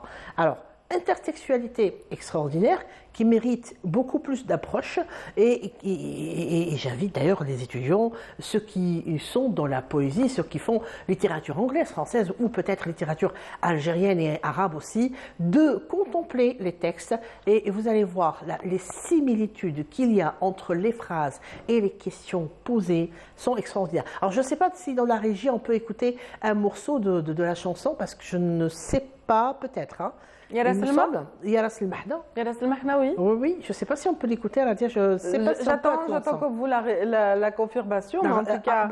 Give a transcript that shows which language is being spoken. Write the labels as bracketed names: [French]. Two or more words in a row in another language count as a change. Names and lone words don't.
[French] Alors, intertextualité extraordinaire qui mérite beaucoup plus d'approche et j'invite d'ailleurs les étudiants, ceux qui sont dans la poésie, ceux qui font littérature anglaise, française ou peut-être littérature algérienne et arabe aussi, de contempler les textes et vous allez voir les similitudes qu'il y a entre les phrases et les questions posées sont extraordinaires. Alors je ne sais pas si dans la régie on peut écouter un morceau de la chanson parce que je ne sais pas, peut-être, hein. Yaras al-Mahna. Yaras al-Mahna. Yaras al-Mahna, oui. Oui, je ne sais pas si on peut l'écouter à la dire. Je sais pas si j'attends comme vous la confirmation, mais en tout cas.